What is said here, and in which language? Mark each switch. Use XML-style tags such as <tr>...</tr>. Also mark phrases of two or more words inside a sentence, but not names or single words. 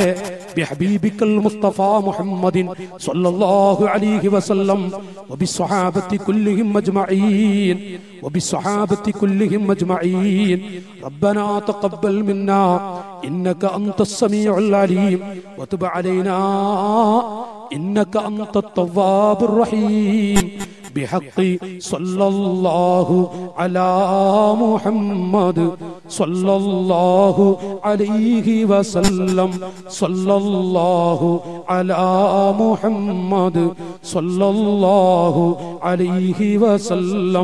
<ar>بحبيبك المصطفى محمد صلى الله عليه وسلم وبالصحابة كلهم أجمعين وبالصحابة كلهم أجمعين. ربنا تقبل منا إنك أنت السميع العليم وتب علينا إنك أنت التواب الرحيم. بحق صلى الله على محمد صلى الله عليه وسلم صلى الله على محمد صلى الله عليه وسلم.</ar>